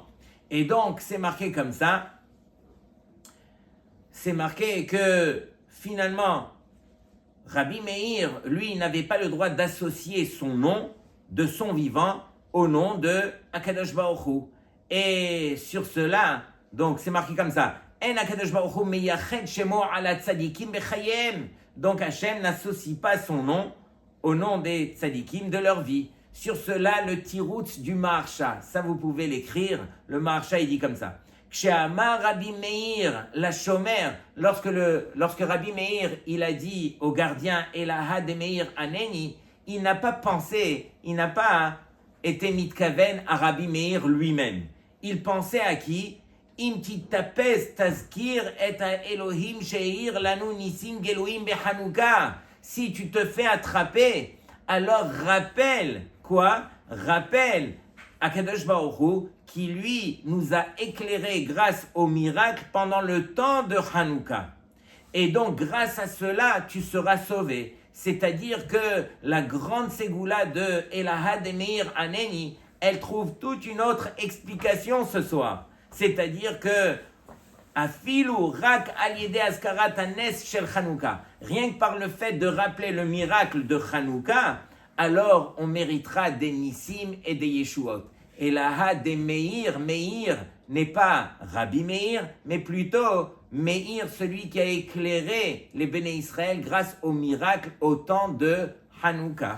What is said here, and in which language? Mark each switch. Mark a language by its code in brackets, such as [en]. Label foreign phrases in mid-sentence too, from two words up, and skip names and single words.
[fr] Et donc, c'est marqué comme ça, c'est marqué que finalement, Rabbi Meir, lui, n'avait pas le droit d'associer son nom de son vivant au nom de [he] הקדוש ברוך הוא. [fr] Et sur cela, donc c'est marqué comme ça, [he] אין הקדוש ברוך הוא מייחד שמו על הצדיקים בחייהם. [fr] Donc Hachem n'associe pas son nom au nom des tzadikim de leur vie. Sur cela, le tiroutz du Maharsha, ça vous pouvez l'écrire, le Maharsha il dit comme ça. [he] כשאמר רבי מאיר לשומר, [fr] lorsque Rabbi Meir il a dit au gardien [arc] אלהא דמאיר ענני, [fr] il n'a pas pensé, il n'a pas été mitkaven à Rabbi Meir lui-même. Il pensait à qui? [he] אם תיתפס תזכיר את אלוהים שעשה לנו ניסים גלויים בחנוכה. [fr] Si tu te fais attraper, alors rappelle quoi? Rappelle [he] הקדוש ברוך הוא [fr] qui lui nous a éclairés grâce au miracle pendant le temps de Hanouka. Et donc grâce à cela, tu seras sauvé. C'est-à-dire que la grande ségoula de [arc] אלהא דמאיר ענני, [fr] elle trouve toute une autre explication ce soir. C'est-à-dire que [he] אפילו רק על ידי הזכרת הנס של חנוכה, [fr] rien que par le fait de rappeler le miracle de Hanouka, alors on méritera des Nissim et des Yeshuot. Et la des Meir, Meir n'est pas Rabbi Meir, mais plutôt Meir, celui qui a éclairé les Béné Israël grâce au miracle au temps de Hanouka.